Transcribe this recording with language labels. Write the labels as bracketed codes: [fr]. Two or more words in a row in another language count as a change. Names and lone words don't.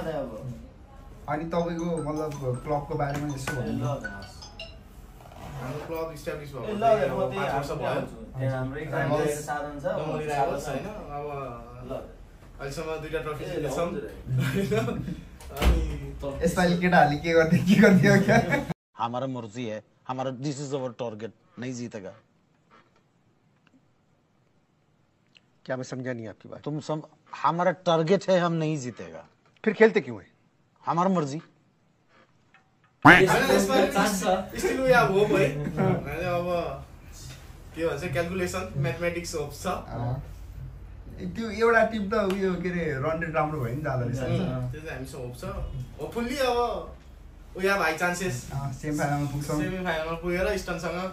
[ne] अनि तपाईको मतलब क्लबको बारेमा यसो भन्नु। हाम्रो क्लब इस्टाब्लिश भएको 5 वर्ष भयो। हाम्रो एकजना साधन छ टमली राइडर्स हैन अब ल अहिलेसम्म 2टा ट्रफी जितेछौं। अनि यसपालि केटाहरुले के गर्दियो क्या? [hi] हमारा मर्जी है, हमारा [en] this is our target, [hi] नहीं जीतेगा। क्या मैं समझा नहीं आपकी बात? हमारा टारगेट है, हम नहीं जीतेगा। फिर खेलते क्यों है? हमारा मर्जी। [en] still we have hope है। [ne] अब के भन्छ [en] calculation mathematics [ne] होप छ। त्यो एउटा टिम त उयो के रे रन रेट राम्रो भयो नि जाँदा रहेछ। त्यो चाहिँ हामीसँग होप छ। होपफुल्ली अब [en] we have high chances [ne] सेमी फाइनलमा पुग्छौँ। सेमी फाइनलमा पुगेर इस्टर्नसँग